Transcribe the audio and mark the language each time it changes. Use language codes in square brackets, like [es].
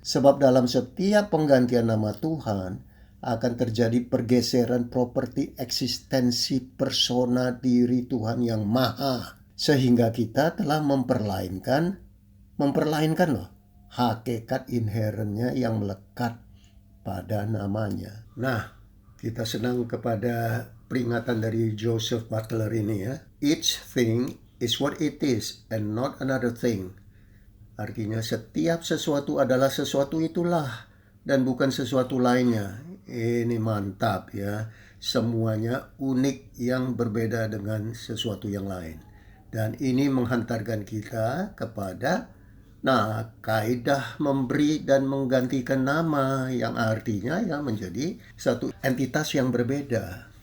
[id] Sebab dalam setiap penggantian nama Tuhan akan terjadi pergeseran properti eksistensi persona diri Tuhan yang maha. Sehingga kita telah memperlainkan loh, hakikat inherentnya yang melekat pada namanya. Nah, kita senang kepada peringatan dari Joseph Butler ini ya. [en] Each thing is what it is and not another thing. [id] Artinya setiap sesuatu adalah sesuatu itulah dan bukan sesuatu lainnya. Ini mantap ya. Semuanya unik yang berbeda dengan sesuatu yang lain. Dan ini menghantarkan kita kepada kaidah memberi dan menggantikan nama yang artinya menjadi satu entitas yang berbeda.